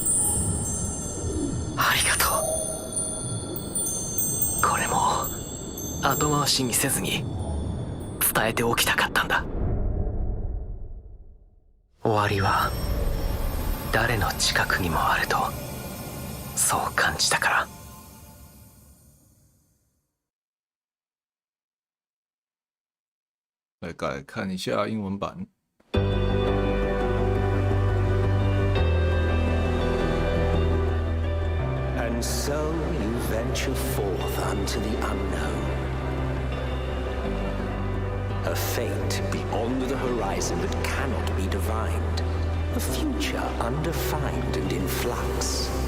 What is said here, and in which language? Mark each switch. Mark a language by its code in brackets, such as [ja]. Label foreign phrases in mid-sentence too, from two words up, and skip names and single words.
[ja] ありがとう。これも後回しにせずに伝えておきたかったんだ。終わりは誰の近くにもあるとそう感じたから。 [zh] 来看一下英文版。 [en] And so you venture forth unto the unknown, a fate beyond the horizon that cannot be divined, a future undefined and in flux.